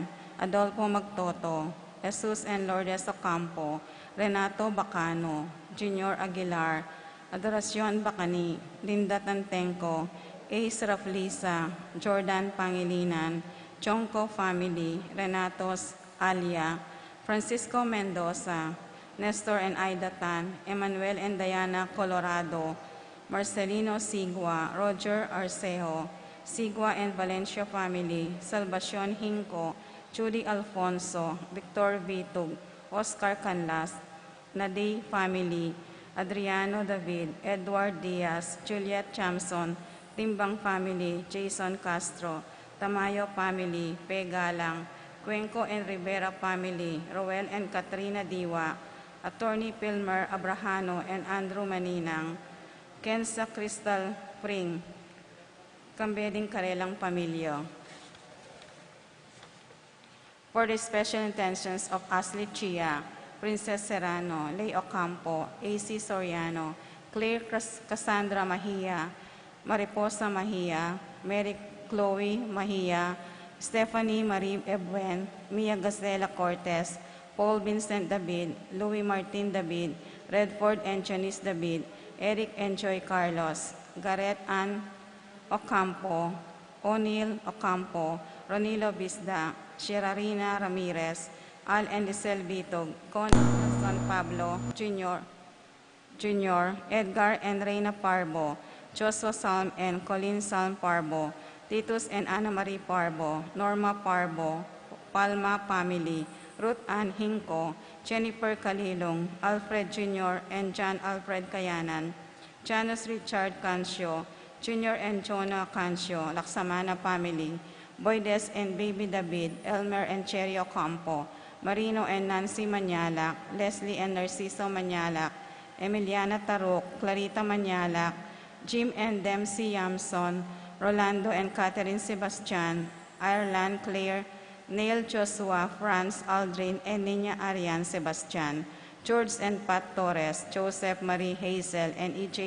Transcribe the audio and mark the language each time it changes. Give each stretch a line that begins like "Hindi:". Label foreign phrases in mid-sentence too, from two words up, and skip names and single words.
English: Adolfo Magtoto, Jesus and Lourdes Ocampo, Renato Bacano, Junior Aguilar, Adoracion Bacani, Linda Tantenco, Ace Raflisa, Jordan Pangilinan, Chongco Family, Renatos Alia, Francisco Mendoza, Nestor and Aida Tan, Emmanuel and Diana Colorado, Marcelino Sigua, Roger Arcejo, Sigua and Valencia Family, Salvacion Hinco, Judy Alfonso, Victor Vitug, Oscar Canlas, Naday Family, Adriano David, Edward Diaz, Juliet Chamson, Timbang Family, Jason Castro, Tamayo Family, Pegalang, Cuenco and Rivera Family, Roel and Katrina Diwa, Attorney Pilmer Abrahano and Andrew Maninang, Kensa Crystal Pring,
Pampanga: Kambeding Karelang Pamilyo.
English: For the special intentions of Ashley Chia, Princess Serrano, Lay Ocampo, A.C. Soriano, Claire Cassandra Mahia, Mariposa Mahia, Mary Chloe Mahia, Stephanie Marie Ebuen, Mia Gazela Cortez, Paul Vincent David, Louis Martin David, Redford and Janice David, Eric and Joy Carlos, Gareth Ann Ocampo, O'Neill Ocampo, Ronilo Bisda, Sherarina Ramirez, Al and Lisel Bitog, Con Son Pablo Jr., Edgar and Reina Parbo, Joshua Salm and Colin Salm Parbo, Titus and Ana Marie Parbo, Norma Parbo, Palma Family, Ruth Ann Hinco, Jennifer Kalilong, Alfred Jr. and John Alfred Kayanan, Janus Richard Cancio, Jr. and Jonah Cancio, Laksamana Family, Boydes and Baby David, Elmer and Cherry Ocampo, Marino and Nancy Manyalak, Leslie and Narciso Manyalak, Emiliana Taruk, Clarita Manyalak, Jim and Dempsey Yamson, Rolando and Catherine Sebastian, Ireland Claire, Neil Joshua, Franz Aldrin, and Nina Arian Sebastian, George and Pat Torres, Joseph Marie Hazel, and E.J.